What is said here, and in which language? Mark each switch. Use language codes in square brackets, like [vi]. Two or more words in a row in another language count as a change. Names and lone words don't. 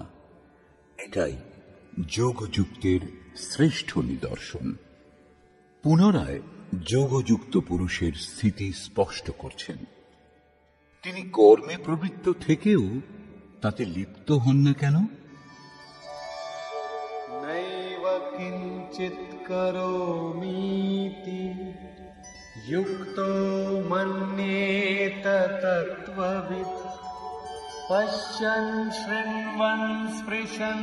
[bn] এটাই যোগযুক্তের শ্রেষ্ঠ নিদর্শন। পুনরায় যোগযুক্ত পুরুষের স্থিতি স্পষ্ট করছেন। তিনি কর্মে প্রবৃত্ত থেকেও তাতে লিপ্ত হন না কেন? [sa] नैव किञ्चित् करोमीति युक्तो मन्येत तत्त्ववित् पश्यन् शृण्वन् स्पृशन्